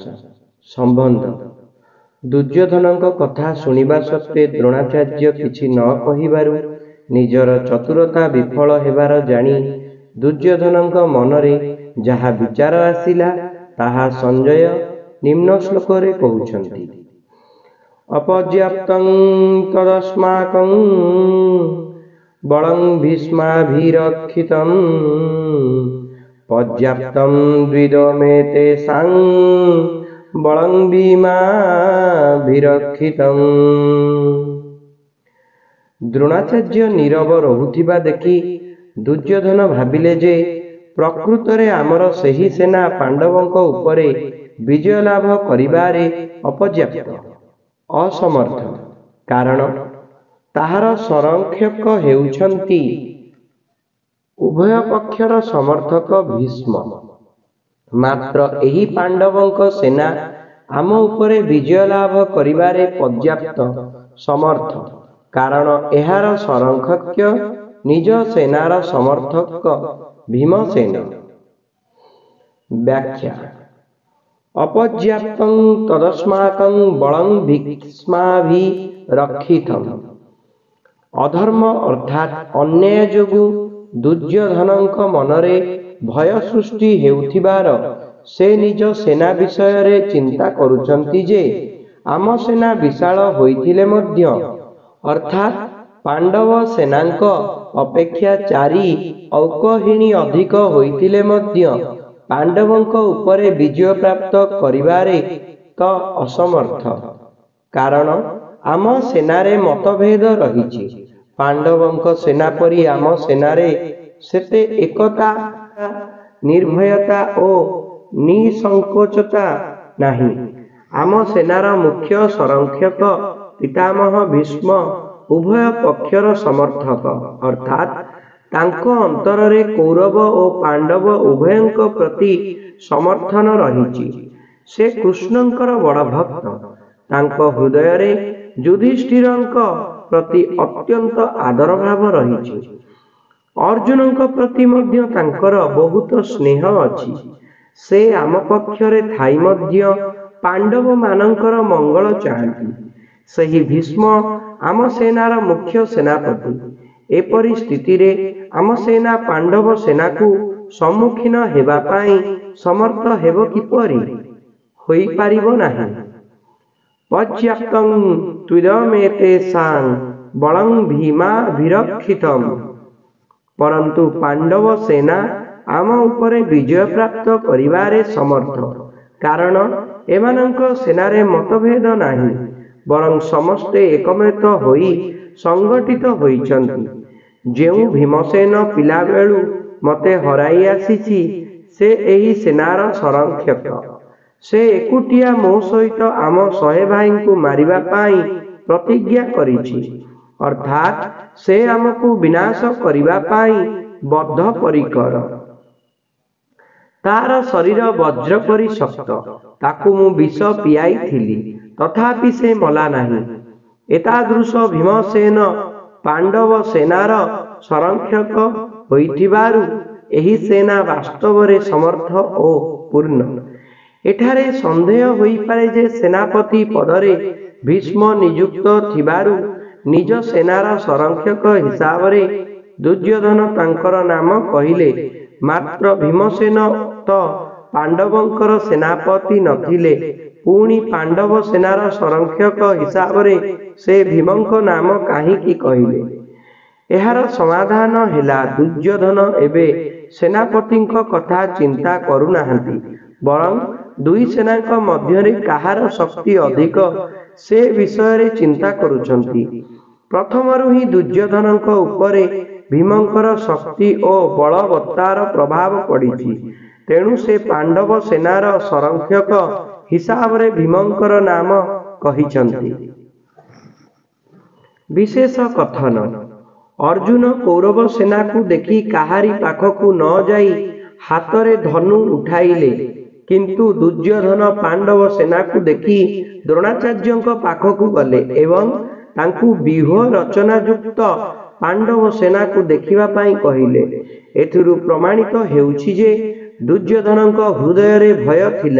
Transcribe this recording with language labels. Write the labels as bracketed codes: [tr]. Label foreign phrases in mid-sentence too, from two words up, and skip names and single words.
[or] संबंध। ଦୁର୍ଯ୍ୟୋଧନ କଥା ଶୁଣା ସତ୍ତ୍ୱେ ଦ୍ରୋଣାଚାର୍ଯ୍ୟ କିଛି ନ କହିବାରୁ ନିଜର ଚତୁରତା ବିଫଳ ହେବାର ଜାଣି ଦୁର୍ଯ୍ୟୋଧନ ମନରେ ଯାହା ବିଚାର ଆସିଲା ତାହା ସଞ୍ଜୟ ନିମ୍ନ ଶ୍ଳୋକ ରେ କହୁଛନ୍ତି। [sa] अपर्याप्तं तदस्माकं बलं भीष्माभिरक्षितं पर्याप्तं द्विदमेतेषां बलं भीमाभिरक्षितं। [or] ଦ୍ରୋଣାଚାର୍ଯ୍ୟ ନୀରବ ରହୁଥିବା ଦେଖି ଦୁର୍ଯ୍ୟୋଧନ ଭାବିଲେ ଯେ ପ୍ରକୃତରେ ଆମର ସେହି ସେନା ପାଣ୍ଡବଙ୍କ ଉପରେ ବିଜୟ ଲାଭ କରିବାରେ ଅପର୍ଯ୍ୟାପ୍ତ ଅସମର୍ଥ, କାରଣ ତାହାର ସଂରକ୍ଷକ ହେଉଛନ୍ତି ଉଭୟ ପକ୍ଷର ସମର୍ଥକ ଭୀଷ୍ମ। ମାତ୍ର ଏହି ପାଣ୍ଡବଙ୍କ ସେନା ଆମ ଉପରେ ବିଜୟ ଲାଭ କରିବାରେ ପର୍ଯ୍ୟାପ୍ତ ସମର୍ଥ, କାରଣ ଏହାର ସଂରକ୍ଷକ ନିଜ ସେନାର ସମର୍ଥକ ଭୀମସେନ। व्याख्या। [sa] अपर्याप्तं तदस्माकं बलं भीष्माभिरक्षितं। [or] ଅଧର୍ମ ଅର୍ଥାତ ଅନ୍ୟାୟ ଯୋଗୁ ଦୁର୍ଯ୍ୟୋଧନଙ୍କ ମନରେ ଭୟ ସୃଷ୍ଟି ହେଉଥିବାର ସେ ନିଜ ସେନା ବିଷୟ ରେ ଚିନ୍ତା କରୁଛନ୍ତି ଯେ ଆମ ସେନା ବିଶାଳ ହୋଇଥିଲେ ମଧ୍ୟ, ଅର୍ଥାତ ପାଣ୍ଡବ ସେନାଙ୍କ ଅପେକ୍ଷା 4 ଅକ୍ଷୌହିଣୀ ଅଧିକ ହୋଇଥିଲେ ମଧ୍ୟ ପାଣ୍ଡବଙ୍କ ଉପରେ ବିଜୟ ପ୍ରାପ୍ତ କରିବାରେ ତ ଅସମର୍ଥ, କାରଣ ଆମ ସେନାରେ ମତଭେଦ ରହିଛି। ପାଣ୍ଡବଙ୍କ ସେନା ପରି ଆମ ସେନାରେ ସେତେ ଏକତା, ନିର୍ଭୟତା ଓ ନିଃସଙ୍କୋଚତା ନାହିଁ। ଆମ ସେନାର ମୁଖ୍ୟ ସଂରକ୍ଷକ ପିତାମହ ଭୀଷ୍ମ ଉଭୟ ପକ୍ଷର ସମର୍ଥକ, ଅର୍ଥାତ ତାଙ୍କ ଅନ୍ତରରେ କୌରବ ଓ ପାଣ୍ଡବ ଉଭୟଙ୍କ ପ୍ରତି ସମର୍ଥନ ରହିଛି। ସେ କୃଷ୍ଣଙ୍କର ବଡ଼ ଭକ୍ତ। ତାଙ୍କ ହୃଦୟ ରେ ଯୁଧିଷ୍ଠିରଙ୍କ ପ୍ରତି ଅତ୍ୟନ୍ତ ଆଦର ଭାବ ରହିଛି। ଅର୍ଜୁନଙ୍କ ପ୍ରତି ମଧ୍ୟ ତାଙ୍କର ବହୁତ ସ୍ନେହ ଅଛି। ସେ ଆମ ପକ୍ଷରେ ଥାଇ ମଧ୍ୟ ପାଣ୍ଡବ ମାନଙ୍କର ମଙ୍ଗଳ ଚାହାନ୍ତି। ସେହି ଭୀଷ୍ମ ଆମ ସେନାର ମୁଖ୍ୟ ସେନାପତି। ଏପରି ସ୍ଥିତି ରେ ଆମ ସେନା ପାଣ୍ଡବ ସେନା କୁ ସମ୍ମୁଖୀନ ହେବା ପାଇଁ ସମର୍ଥ ହେବ କିପରି? ହୋଇ ପାରିବ ନାହିଁ। [sa] पर्याप्तं त्विदमेतेषां बलं भीमाभिरक्षितं। [or] ପରନ୍ତୁ ପାଣ୍ଡବ ସେନା ଆମ ଉପରେ ବିଜୟ ପ୍ରାପ୍ତ କରିବାରେ ସମର୍ଥ, କାରଣ ଏମାନଙ୍କ ସେନାରେ ମତଭେଦ ନାହିଁ, ବରଂ ସମସ୍ତେ ଏକମତ ହୋଇ ସଂଗଠିତ ହୋଇଛନ୍ତି। ଯେଉଁ ଭୀମସେନ ପିଲା ବେଳୁ ମତେ ହରାଇ ଆସିଛି ସେ ଏହି ସେନାର ସଂରକ୍ଷକ। ସେ ଏକୁଟିଆ ମୋ ସହିତ ଆମ 100 ଭାଇ କୁ ମାରିବା ପାଇଁ ପ୍ରତିଜ୍ଞା କରିଛି, ଅର୍ଥାତ ସେ ଆମକୁ ବିନାଶ କରିବା ପାଇଁ ବଦ୍ଧ ପରିକର। ତାର ଶରୀର ବଜ୍ର ପରି ଶକ୍ତ, ତାକୁ ମୁଁ ବିଷ ପିଆଇ ଥିଲି, ତଥାପି ସେ ମଲା ନାହିଁ। ଏତାଦୃଶ ଭୀମସେନ ପାଣ୍ଡବ ସେନାର ସଂରକ୍ଷକ ହୋଇଥିବାରୁ ଏହି ସେନା ବାସ୍ତବ ରେ ସମର୍ଥ ଓ ପୂର୍ଣ୍ଣ। ଏଠାରେ ସନ୍ଦେହ ହୋଇ ପାରେ ଯେ ସେନାପତି ପଦରେ ଭୀଷ୍ମ ନିଯୁକ୍ତ ଥିବାରୁ ନିଜ ସେନାର ସଂରକ୍ଷକ ହିସାବ ରେ ଦୁର୍ଯ୍ୟୋଧନ ତାଙ୍କର ନାମ କହିଲେ, ମାତ୍ର ଭୀମସେନ ତ ପାଣ୍ଡବଙ୍କର ସେନାପତି ନଥିଲେ, ପୁଣି ପାଣ୍ଡବ ସେନାର ସଂରକ୍ଷକ ହିସାବ ରେ ସେ ଭୀମଙ୍କ ନାମ କାହିଁକି କହିଲେ? ଏହାର ସମାଧାନ ହେଲା ଦୁର୍ଯ୍ୟୋଧନ ଏବେ ସେନାପତିଙ୍କ କଥା ଚିନ୍ତା କରୁ ନାହାନ୍ତି, ବରଂ ଦୁଇ ସେନାଙ୍କ ମଧ୍ୟରେ କାହାର ଶକ୍ତି ଅଧିକ ସେ ବିଷୟ ରେ ଚିନ୍ତା କରୁଛନ୍ତି। ପ୍ରଥମରୁ ହିଁ ଦୁର୍ଯ୍ୟୋଧନଙ୍କ ଉପରେ ଭୀମଙ୍କର ଶକ୍ତି ଓ ବଳବତ୍ତାର ପ୍ରଭାବ ପଡ଼ିଛି, ତେଣୁ ସେ ପାଣ୍ଡବ ସେନାର ସଂରକ୍ଷକ ହିସାବ ରେ ଭୀମଙ୍କର ନାମ କହୁଛନ୍ତି। ବିଶେଷ କଥନ। ଅର୍ଜୁନ କୌରବ ସେନା କୁ ଦେଖି କାହାରି ପାଖକୁ ନ ଯାଇ ହାତରେ ଧନୁ ଉଠାଇଲେ କିନ୍ତୁ ଦୁର୍ଯ୍ୟୋଧନ ପାଣ୍ଡବ ସେନାକୁ ଦେଖି ଦ୍ରୋଣାଚାର୍ଯ୍ୟଙ୍କ ପାଖକୁ ଗଲେ ଏବଂ ତାଙ୍କୁ ବ୍ୟୁହ ରଚନାଯୁକ୍ତ ପାଣ୍ଡବ ସେନାକୁ ଦେଖିବା ପାଇଁ କହିଲେ। ଏଥିରୁ ପ୍ରମାଣିତ ହେଉଛି ଯେ ଦୁର୍ଯ୍ୟୋଧନଙ୍କ ହୃଦୟରେ ଭୟ ଥିଲା।